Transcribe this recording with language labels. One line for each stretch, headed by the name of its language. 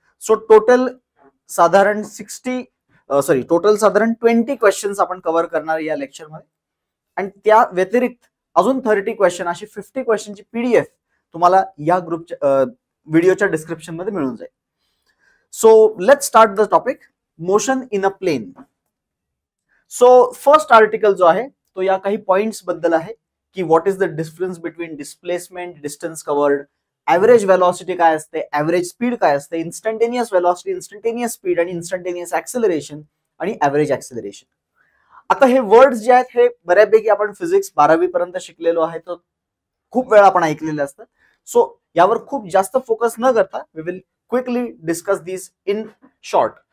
Marathi: So total साधारण 20 questions आपण cover करणार या लेक्चर मध्ये. आणि त्या व्यतिरिक्त अजून 30 क्वेश्चन अशी 50 क्वेश्चनची पीडीएफ तुम्हाला या ग्रुपच्या व्हिडिओच्या डिस्क्रिप्शन मध्ये मिळून जाईल.
English: So let's start the topic motion in a plane.
Marathi: So first article जो आहे तो या काही पॉइंट्स बद्दल आहे की
English: what is the difference between
Marathi: displacement, distance covered, average velocity काय असते, ऍव्हरेज स्पीड काय असते, इन्स्टंटेनियस वेलॉसिटी, इन्स्टंटेनियस स्पीड आणि इन्स्टंटेनियस ऍक्सेलरेशन आणि ऍव्हरेज ऍक्सेलरेशन. आता हे वर्ड्स जे आहेत हे बऱ्यापैकी आपण फिजिक्स 12वी पर्यंत शिकलेलो आहे, तर खूप वेळा आपण ऐकलेले असतात. सो यावर खूप जास्त फोकस न करता
English: We will quickly discuss this in short.